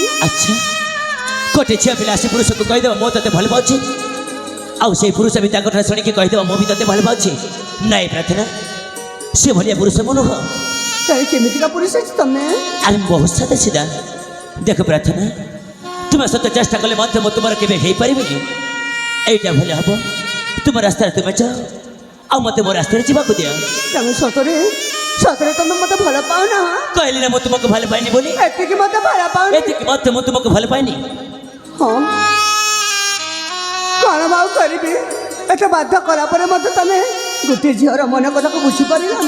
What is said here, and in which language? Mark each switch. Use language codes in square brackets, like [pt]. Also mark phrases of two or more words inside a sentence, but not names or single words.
[or] ଆଚ୍ଛା ଗୋଟେ ଝିଅ ପିଲା ଆସି ପୁରୁଷକୁ କହିଦେବ ମୁଁ ତତେ ଭଲ ପାଉଛି ଆଉ ସେଇ ପୁରୁଷ ବି ତାଙ୍କ ଠାରୁ ଶୁଣିକି କହିଦେବ ମୁଁ ବି ତତେ ଭଲ ପାଉଛି। ନାଇଁ ପ୍ରାର୍ଥନା ସେ ଭଳିଆ ପୁରୁଷ ମୁଁ ନୁହଁ। ତାହେଲେ କେମିତିକା ପୁରୁଷ ଅଛି ତମେ? ଆରେ ବହୁତ ସାଧା ସିଧା। ଦେଖ ପ୍ରାର୍ଥନା ତୁମେ ସତ ଚେଷ୍ଟା କଲେ ମଧ୍ୟ ମୁଁ ତୁମର କେବେ ହେଇପାରିବିନି। ଏଇଟା ଭଲ ହବ ତୁମର ରାସ୍ତାରେ ତୁମେ ଯାଅ ଆଉ ମୋତେ ମୋ ରାସ୍ତାରେ ଯିବାକୁ ଦିଅ। ତମେ ସତରେ ସତରେ ତମେ ମତେ ଭଲ ପାଉନ? କହିଲି ନା ମୁଁ ତୁମକୁ ଭଲ ପାଇନି ବୋଲି। ଏତିକି ମତେ ଭଲ ପାଉନି? ଏତିକି ମଧ୍ୟ ମୁଁ ତୁମକୁ ଭଲ ପାଇନି। ହଁ କ'ଣ ଆଉ କରିବି? ଏତେ ବାଧ୍ୟ କଲା ପରେ ମଧ୍ୟ ତମେ ଗୋଟିଏ ଝିଅର ମନ କଥାକୁ ବୁଝିପାରିଲନି।